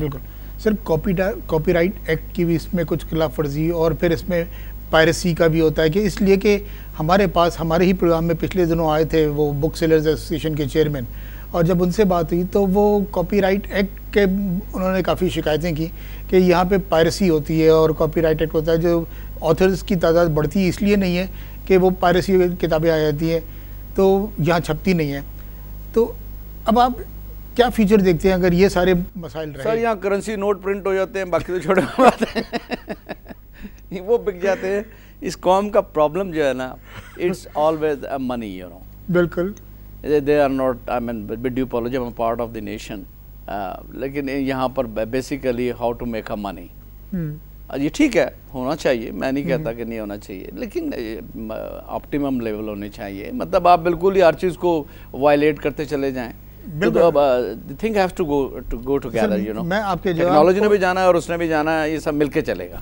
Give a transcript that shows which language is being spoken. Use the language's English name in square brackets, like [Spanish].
[Urdu] بالکل سر, copy right act کی بھی اس میں کچھ خلاف ورزی, اور پھر اس میں پائرسی کا بھی ہوتا ہے کہ اس لیے کہ ہمارے پاس ہمارے ہی پروگرام میں پچھلے دنوں آئے تھے وہ بک سیلرز ایسوسیشن کے چیئرمین, اور جب ان سے بات ہوئی تو وہ کاپی رائٹ ایکٹ کے انہوں نے کافی شکایتیں کی کہ یہاں پہ پائرسی ہوتی ہے اور کاپی رائٹ ایکٹ ہوتا ہے, جو آتھرز کی تعداد بڑھتی اس لیے نہیں ہے کہ وہ پائرسی کتابیں آ جاتی ہیں تو یہاں چھپتی نہیں ہیں. تو اب آپ کیا فیچر دیکھتے ہیں اگر یہ سارے مسائل رہے؟ سر یہاں کرنسی نوٹ پرنٹ ہو جاتے ہیں, باقی تو چھوٹے بات ہیں, وہ بک جاتے ہیں. اس قوم کا پرابلم جو ہے نا, [English] It's always a money, you know. [Urdu] بالکل, [English] they are not, I mean, with due apology, I'm a part of the nation, [Urdu] لیکن یہاں پر basically [English] How to make a money. [Urdu] یہ ٹھیک ہے, ہونا چاہیے, میں نہیں کہتا کہ نہیں ہونا چاہیے, لیکن آپٹیمم لیول ہونے چاہیے. مطلب آپ بالکل ہی ہر چیز کو وائلیٹ کرتے چلے جائیں. [English] Thing has to go together, you know. [Urdu] Technology نے بھی جانا ہے اور اس نے بھی جانا ہے, یہ سب مل کے چلے گا.